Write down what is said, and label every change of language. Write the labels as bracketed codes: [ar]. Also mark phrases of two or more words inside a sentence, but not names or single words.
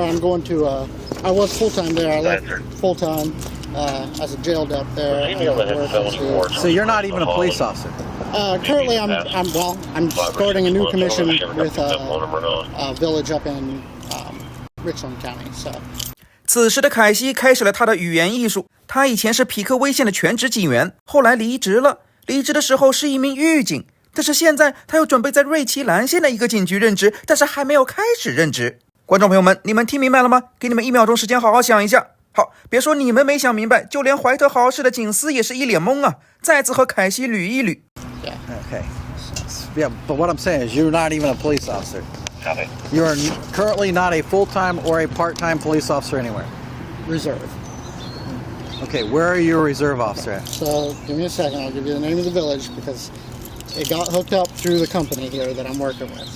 [en] I'm going to. I was full-time there. I left full-time as a jail up there. So you're not even a police officer? Currently, I'm starting a new commission with a village up in Richland County. So. [zh] 此时的凱西開始了他的語言藝術。他以前是匹克威縣的全職警員，後來離職了。離職的時候是一名獄警，但是現在他又準備在瑞奇蘭縣的一個警局任職，但是還沒有開始任職。觀眾朋友們，你們聽明白了嗎？給你們1秒鐘時間好好想一下。好，別說你們沒想明白，就連懷特豪市的警司也是一臉懵啊。再次和凱西捋一捋。 [en] Okay. Yeah, but what I'm saying is you're not even a police officer. Copy. You are currently not a full-time or a part-time police officer anywhere. Reserve. Okay, where are you a reserve officer at? So give me a second. I'll give you the name of the village because it got hooked up through the company here that I'm working with.